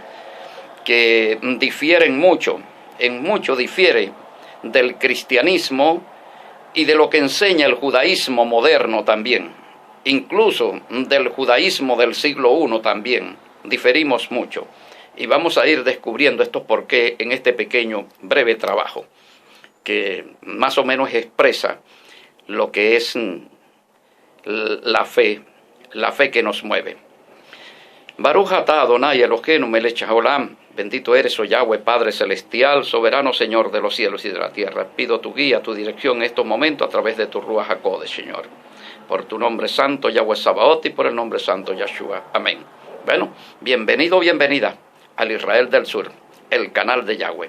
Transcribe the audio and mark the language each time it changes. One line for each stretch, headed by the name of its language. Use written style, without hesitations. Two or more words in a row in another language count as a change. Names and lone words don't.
Spanish: Que difieren mucho, en mucho difiere del cristianismo y de lo que enseña el judaísmo moderno también, incluso del judaísmo del siglo I también, diferimos mucho. Y vamos a ir descubriendo esto por qué en este pequeño, breve trabajo, que más o menos expresa lo que es la fe que nos mueve.
Hebrew: ברוך אתה אדוני אלוהינו מלך העולם,
Spanish: bendito eres, oh Yahweh, Padre Celestial, soberano Señor de los cielos y de la tierra. Pido tu guía, tu dirección en estos momentos a través de tu
Hebrew: רוח הקודש,
Spanish: Señor. Por tu nombre santo, Yahweh Sabaoth, y por el nombre santo, Yahshua. Amén. Bueno, bienvenido, bienvenida al Israel del Sur, el canal de Yahweh.